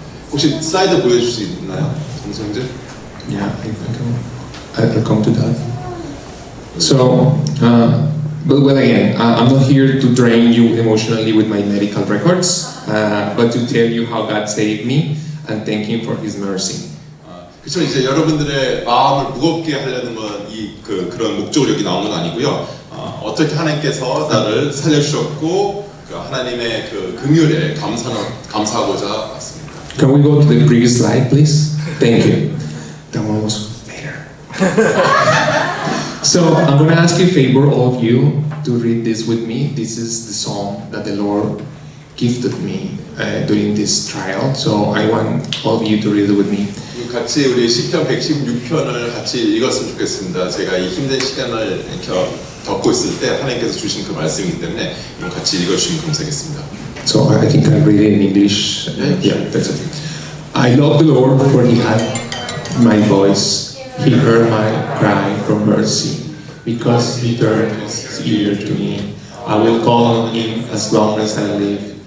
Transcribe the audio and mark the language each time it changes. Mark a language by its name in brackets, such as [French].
[Korean] 혹시 슬라이드 보여줄 수 있나요? 정성재? [English] Yeah, I'll come to that. So, but well again, I'm not here to drain you emotionally with my medical records, but to tell you how God saved me and thank Him for His mercy. [Korean] 그렇죠. 이제 여러분들의 마음을 무겁게 하려는 건 그런 목적으로 여기 나온 건 아니고요. 어떻게 하나님께서 나를 살려주셨고 하나님의 그 긍휼에 감사하고자 왔습니다. [English] Can we go to the previous slide, please? Thank you. That one was better. So I'm going to ask you a favor, all of you, to read this with me. This is the song that the Lord gifted me during this trial. So I want all of you to read it with me. [Korean] 같이 우리 시편 116편을 같이 읽었으면 좋겠습니다. 제가 이 힘든 시간을 겪고 있을 때 하나님께서 주신 그 말씀이기 때문에 같이 읽어주시면 감사하겠습니다. [English] So I think I read it in English. Yeah, that's it. I love the Lord, for He had my voice. He heard my cry for mercy. Because He turned His ear to me, I will call on Him as long as I live.